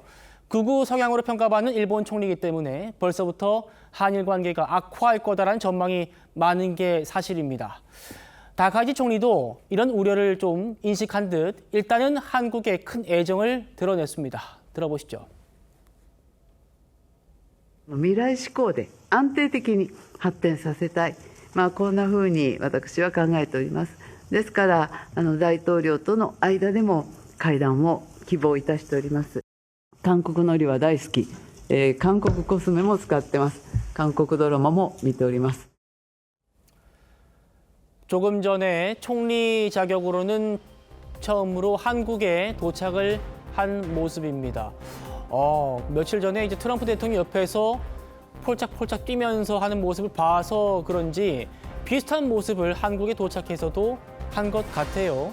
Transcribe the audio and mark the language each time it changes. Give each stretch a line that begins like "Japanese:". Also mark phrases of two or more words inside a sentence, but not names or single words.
Korean: 극우 성향으로 평가받는 일본 총리이기 때문에 벌써부터 한일 관계가 악화할 거다라는 전망이 많은 게 사실입니다. 다카이치 총리도 이런 우려를 좀 인식한 듯 일단은 한국에 큰 애정을 드러냈습니다. 들어보시죠.
Japanese: 未来志向で安定的に発展させたい、こんなふうに私は考えております。ですから大統領との間でも会談を希望いたしております。韓国海苔は大好き、韓国コスメも使ってます。韓国ドラマも見ております。
Korean: 조금 전에 총리 자격으로는 처음으로 한국에 도착을 한 모습입니다. 며칠 전에 이제 트럼프 대통령 옆에서 폴짝폴짝 뛰면서 하는 모습을 봐서 그런지 비슷한 모습을 한국에 도착해서도 한 것 같아요.